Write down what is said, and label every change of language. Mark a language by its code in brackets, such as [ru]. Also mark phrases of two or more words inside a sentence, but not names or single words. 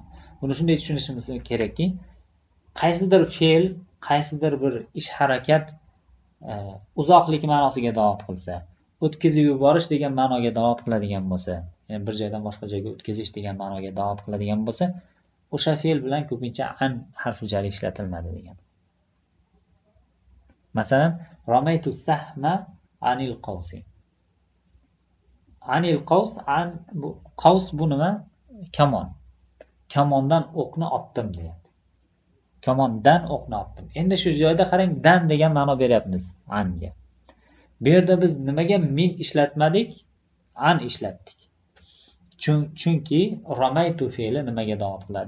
[uz] Buni shunday tushunishimiz kerakki, qaysidir fe'l, qaysidir bir ish harakat uzoqlik ma'nosiga da'vat qilsa, o'tkazib yuborish degan ma'noga da'vat qiladigan bo'lsa, ya'ni bir joydan boshqa joyga o'tkazish degan ma'noga da'vat qiladigan bo'lsa, o'sha fe'l bilan ko'pincha an harfi jari ishlatiladi degan. [ar] Masalan, رميت السهم عن القوس. عن القوس, [uz] an bu qaws bu nima? Kamon. Kamondan o'qni otdim deyapti. Kamondan o'qni otdim. Endi shu joyda qarang, dan degan ma'no beryapmiz anga. Bu yerda biz nimaga min ishlatmadik? An ishlatdik. Chunki ramaytu fe'li nimaga da'vat qiladi?